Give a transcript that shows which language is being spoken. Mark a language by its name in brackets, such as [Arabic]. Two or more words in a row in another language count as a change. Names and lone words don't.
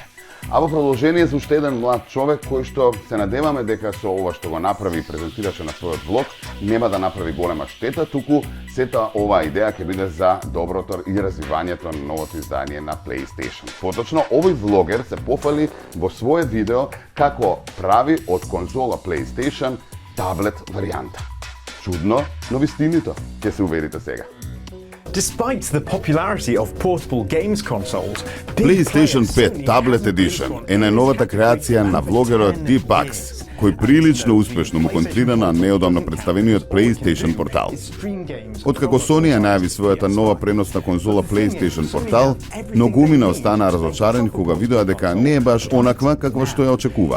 [Macedonian] А во продолжение за уште еден млад човек кој што се надеваме дека со ова што го направи и презентираше на својот влог нема да направи голема штета, туку сета оваа идеја ќе биде за доброто и развивањето на новото издание на PlayStation. Поточно, овој влогер се пофали во свое видео како прави од конзола PlayStation таблет варијанта. Чудно, но вистинито. Ќе се уверите сега. [English] Despite the popularity of portable games consoles, [Macedonian] PlayStation 5 Tablet Edition е најновата креација на влогерот Deepax, кој прилично успешно му контрира на неодамно представениот PlayStation портал. Откако Sony ја најави својата нова преносна конзола PlayStation портал, многумина останаа разочарени кога видоа дека не е баш онаква каква што ја очекуваа.